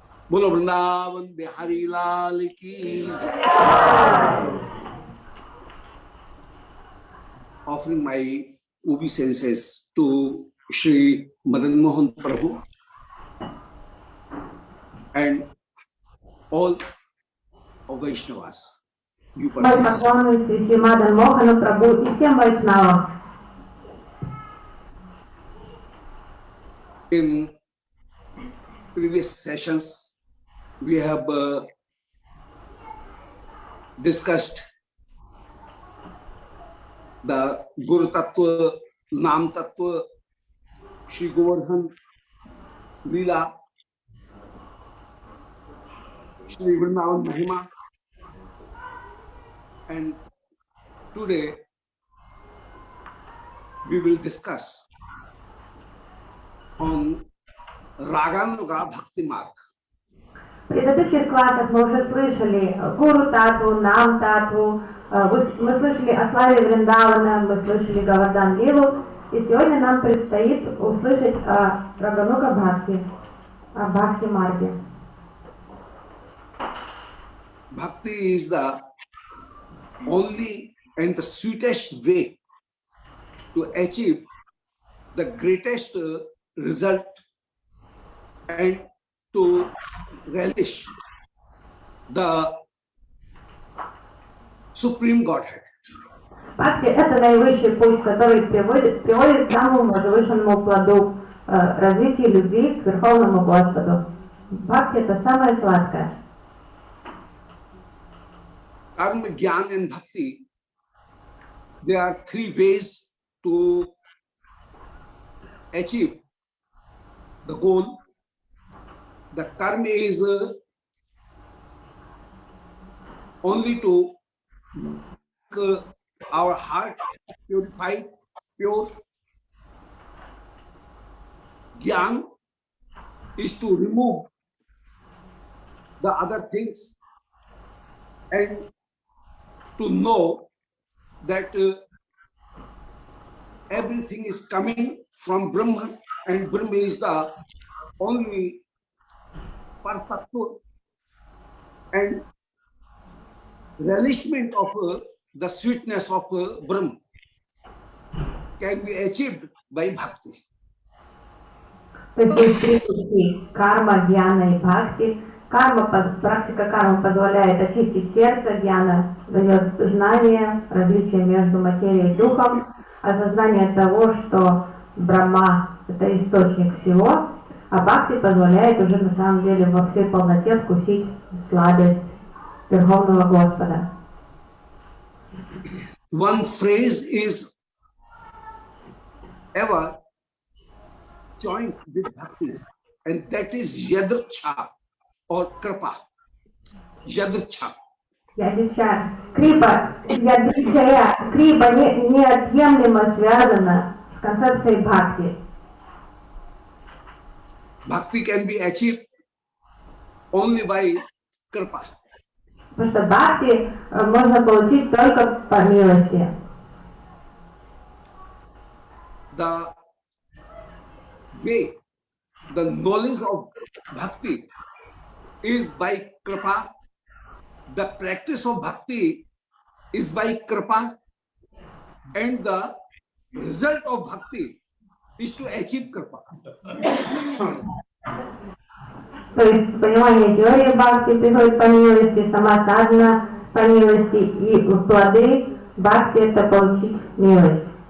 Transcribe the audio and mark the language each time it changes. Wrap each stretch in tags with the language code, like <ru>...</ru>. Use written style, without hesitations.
<hi>बोलो वृंदावन बिहारी लाल की</hi> <en>offering my obeisances to Shri Madan Mohan Prabhu and all of Vaishnavas. You</en> <ru>Мы поклоняемся Шри Мадан Мохану Прабху и всем вайшнавам.</ru> <en>In previous sessions, we have discussed the Guru Tattva, Nam Tattva, Shri Govardhan, Leela, Shri Vrindavan Mahima, and today we will discuss on Raganuga Bhakti Marg.</en> <ru>В предыдущих классах мы уже слышали Гуру Татву, Нам Татву, мы слышали о славе Вриндавана, мы слышали Говардан Лилу, и сегодня нам предстоит услышать о Рагануга Бхакти, о Бхакти Марге.</ru> <en>Bhakti is the only and the sweetest way to achieve the greatest result and to relish the Supreme Godhead.</en> <ru>Бхакти – это наивысший путь, который приводит к самому возвышенному плоду развития любви к Верховному Господу. Бхакти – это самое сладкое.</ru> <en>Karma, Jnana and Bhakti, there are three ways to achieve the goal. The karma is only to make our heart purified, pure. Jnana is to remove the other things and to know that everything is coming from Brahma and Brahma is the only perfect and relishment of the sweetness of Brahma can be achieved by Bhakti.</en> <ru>То есть три пути: карма, гьяна и бхакти. Практика кармы позволяет очистить сердце, гьяна дает знание, различие между материей и духом, осознание того, что Брахма – это источник всего, а бхакти позволяет уже на самом деле во всей полноте вкусить сладость Верховного Господа.</ru> <en>One phrase is ever joined with bhakti, and that is yadrcha or kripa. Yadrcha.</en> <ru>Ядича. Крипа, ядичая, крипа неотъемлемо связана с концепцией бхакти.</ru> <en>Bhakti can be achieved only by kripa.</en> <ru>Потому что бхакти можно получить только по милости.</ru> <en>The way, the knowledge of bhakti is by kripa. The practice of bhakti is by kripa, and the result of bhakti is to achieve kripa.</en> <ru>То есть понимание теории бхакти приходит по милости, сама садхана по милости, и плоды бхакти это получить милость.</ru>